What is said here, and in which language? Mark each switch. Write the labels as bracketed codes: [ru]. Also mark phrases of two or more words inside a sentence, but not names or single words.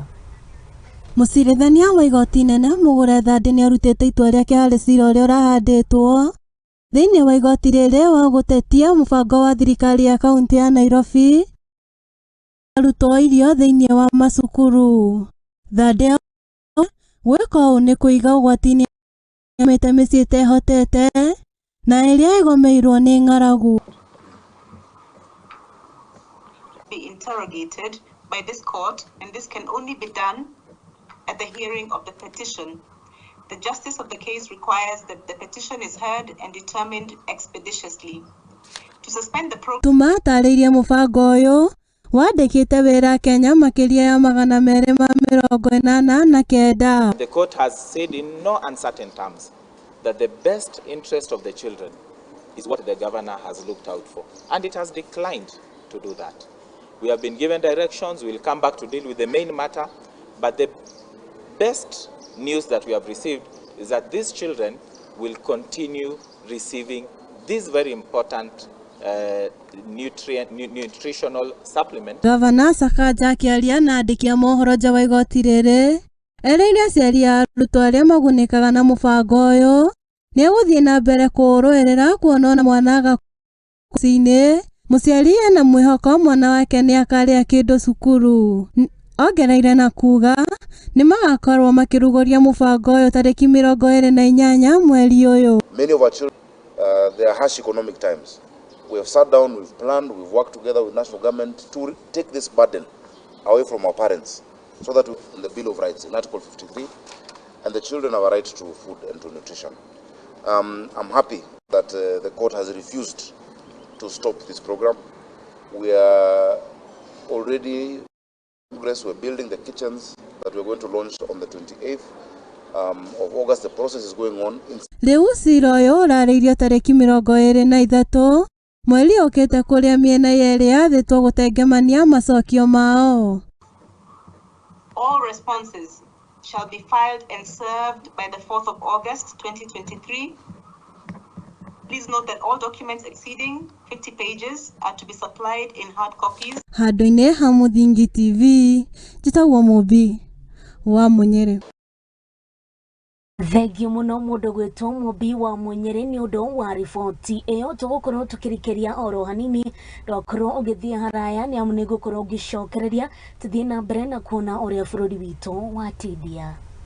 [ki] Mucirithania wa igoti nene Mugure Thandi ni arutite itua riake hari cira uria urahanditwo thiini wa igoti riri wa gutetia mubango wa thirikari ya kaunti ya Nairobi arutwo irio thiini wa macukuru. Thandi gwika uu ni kuiga ugwati-ini amite micii itehotete na iria igomeirwo ni ng'aragu. [en] Be interrogated by this court, and this can only be done at the hearing of the petition. The justice of the case requires that the petition is heard and determined expeditiously. To suspend the program, [ki] Tumataririe mubango uyu wandikite wira Kenya makiria ya 289. [en] The court has said in no uncertain terms that the best interest of the children is what the governor has looked out for, and it has declined to do that. We have been given directions. We will come back to deal with the main matter, but the best news that we have received is that these children will continue receiving this very important nutritional supplement. [ki] Gavana Sakaja akiaria na andiki a mohoro nja wa igoti riri ereire aciari a arutwo aria magunikaga na mubango uyu ni eguthii na mbere kuuruirira kuona ona mwana agakuci-ini muciari ena mwihoko mwana wake ni akaria kindu cukuru. Ongereire na kuga ni magakorwo makiruguria mubango uyu tariki 28 mweri uyu. [en] Many of our children, there are harsh economic times. We have sat down, we've planned, we've worked together with national government to take this burden away from our parents, so that in the Bill of Rights, in Article 53, and the children have a right to food and to nutrition. I'm happy that the court has refused to stop this program. We are already progress. We're building the kitchens that we're going to launch on the 28th of August. The process is going on. [ki] Riu cira uyu urariirio tariki 23 mweri ukite kuria miena yeri yathitwo gutengemania macokio mao. [en] all responses shall be filed and served by the 4th of August 2023. Please note that all documents exceeding 50 pages are to be supplied in hard copies. [ki] Handu-ini ha Muthingi TV, njitagwo Mubii wa Munyiri. Thengio muno mundu gwitwo Mubii wa Munyiri ni undu wa riboti iyo tugukorwo tukirikiria oro hanini ndokorwo ugithie haraya ni amu nigukorwo ngicokereria tuthie na mbere na kuona uria bururi witu watindia.